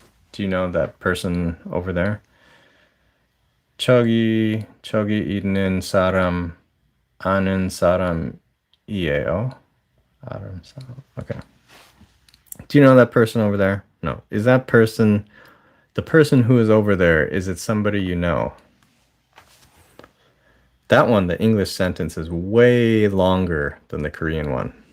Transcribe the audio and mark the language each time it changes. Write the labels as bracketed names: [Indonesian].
[English] Do you know that person over there? [Korean] 저기 있는 사람 아는 사람이에요. [English] Okay. Do you know that person over there? No. Is that person, the person who is over there, is it somebody you know? That one, the English sentence is way longer than the Korean one.